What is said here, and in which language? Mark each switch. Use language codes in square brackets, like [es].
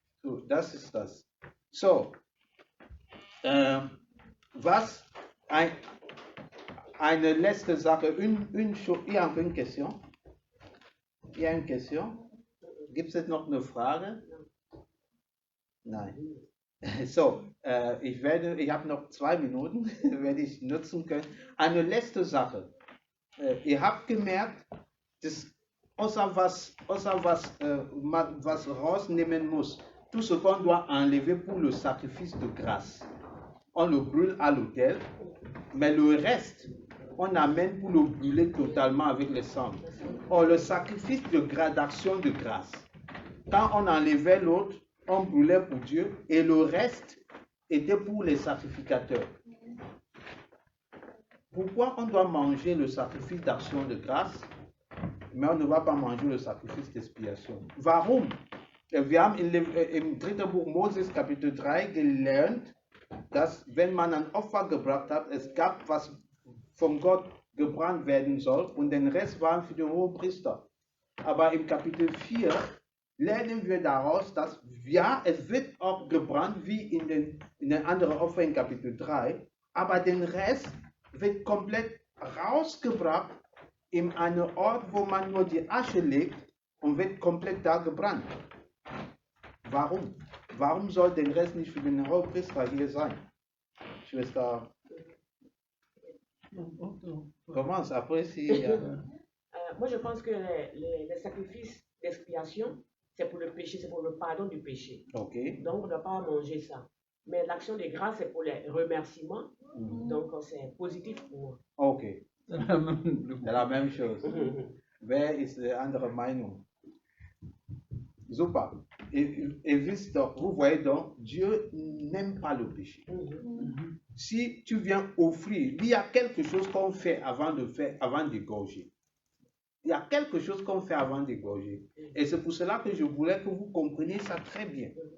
[de] So, das ist das. So, was eine letzte Sache, [fr] une question? Il y a une question? [de] Gibt es noch eine Frage? Nein. So, ich habe noch 2 Minuten, werde ich nutzen können. Eine letzte Sache. Ihr habt gemerkt, dass außer was rausnehmen muss, [fr] tout ce qu'on doit enlever pour le sacrifice de grâce, on le brûle à l'autel, mais le reste, on amène pour le brûler totalement avec le sang. Or, le sacrifice de d'action de grâce, quand on enlevait l'autre, on brûlait pour Dieu et le reste était pour les sacrificateurs. Pourquoi on doit manger le sacrifice d'action de grâce, mais on ne va pas manger le sacrifice d'expiation? [de] Warum? Wir haben im 3. Buch Moses Kapitel 3 gelernt, dass wenn man ein Opfer gebracht hat, es gab, was von Gott gebrannt werden soll und den Rest waren für den Hohepriester. Aber im Kapitel 4 lernen wir daraus, dass ja, es wird auch gebrannt wie in den anderen Opfern in Kapitel 3, aber den Rest wird komplett rausgebracht in einen Ort, wo man nur die Asche legt und wird komplett da gebrannt. Warum? Warum soll der Rest nicht für den Hohepriester hier sein? Schwester, [fr] commence après si... Moi, je pense que les sacrifices d'expiation, c'est pour le péché, c'est pour le pardon du péché. Okay. Donc, on ne doit pas manger ça. Mais l'action de grâce, c'est pour les remerciements. Donc, c'est positif pour moi. Ok. C'est la même chose. [de] Wer ist die andere Meinung? Super. [fr] Et [de] wisst doch, [fr] vous voyez donc, Dieu n'aime pas le péché. Si tu viens offrir, il y a quelque chose qu'on fait avant d'égorger. Il y a quelque chose qu'on fait avant d'égorger. Et c'est pour cela que je voulais que vous compreniez ça très bien.